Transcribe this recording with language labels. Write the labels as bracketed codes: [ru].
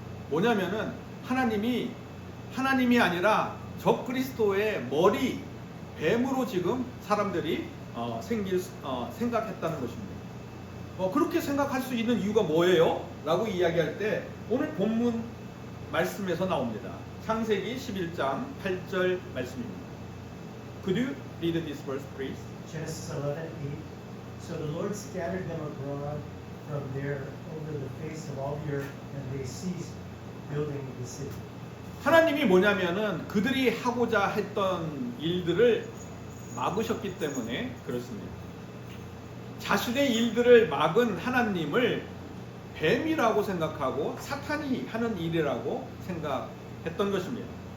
[ko] 뭐냐면은 하나님이 아니라 적그리스도의 머리, 뱀으로 지금 사람들이 생각했다는 것입니다. 그렇게 생각할 수 있는 이유가 뭐예요? 라고 이야기할 때 오늘 본문 말씀에서 나옵니다. 창세기 11장 8절 말씀입니다. [en] Could you read this verse, please? Genesis 11:8. So the Lord scattered them abroad from there over the face of all the earth, and they ceased building the city. [ko] 하나님이 뭐냐면은 그들이 하고자 했던 일들을 막으셨기 때문에 그렇습니다. 자신의 일들을 막은 하나님을 뱀이라고 생각하고 사탄이 하는 일이라고 생각했던 것입니다.